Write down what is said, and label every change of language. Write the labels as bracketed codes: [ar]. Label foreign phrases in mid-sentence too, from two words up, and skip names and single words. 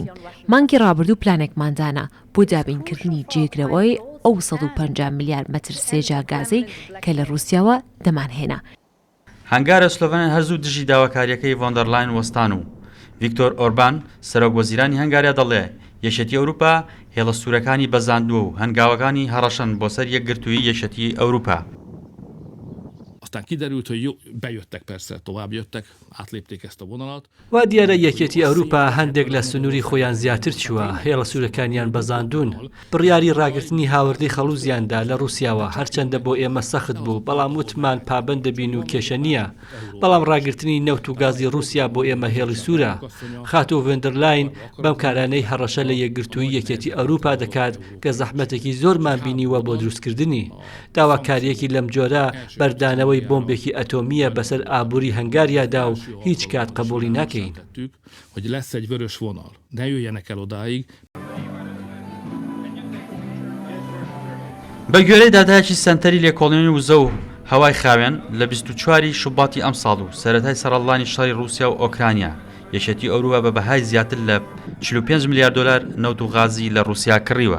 [ckb] مانگی ڕابردوو پلانێکماندانە بۆ دابینکردنی جێگرەوەی ئەو 150 میلیارد مەتر سێجا گازەی کە لە رووسیاوە دەمانهێنا. هەنگارە سلۆڤەنیا هەرزوو دژی داواکاریەکەی ڤاندەرلاین وەستان و ڤیکتۆر ئۆربان سەرۆک وەزیرانی هەنگاریا دەڵێ یەکێتی ئەوروپا هێڵە سوورەکانی بەزاندووە و هەنگاوەکانی هەڕەشن بۆ سەر یەکگرتووی یەکێتی ئەوروپا. [hu] Aztán kiderült, hogy bejöttek persze, tovább jöttek, átlépték ezt a vonalat. [ckb] وا دیارە یەکێتی ئەوروپا هەندێک لە سنووری خۆیان زیاتر چووە، هێڵە سوورەکانیان بەزاندون. بڕیاری ڕاگررتنی هاوردەی خەڵوزیاندا لە رووسیاوە هەرچەندە بۆ ئێمە سەخت بوو، بەڵام وتمان پابند دەبین و کێشە نییە. بەڵام ڕاگررتنی نەوت و گازی رووسیا بۆ ئێمە هێڵی سوورە. خاتۆ ڤێندەرلاین بەم کارانەی هەڕەشە لە یەکگرتووی یەکێتی ئەوروپا دەکات کە زەحمەتێکی زۆرمان بینیوە بۆ دروستکردنی. داواکاریەکی لەم جۆرە بەردانەوەی بۆمبێکی ئەتۆمیە بەسەر ئابووری هەنگاریادا و هیچ کات قبولی ناکەین. [hu] Hogy lesz egy vörös vonal, ne jöjjenek el odáig. [ckb] بە گوێرەی دادایەکی سەنتەری لێکۆڵینی وزە و هەوای خاوێن لە 24 شوباتی ئەم ساڵ و سەرەتای سەرەڵانی شەڕی رووسیا و ئۆکرانیا یەکێتی ئەوروپا بە بەهای زیاتر لە 45 میلیارد دلار نەوت و غازی لە رووسیا کڕیوە.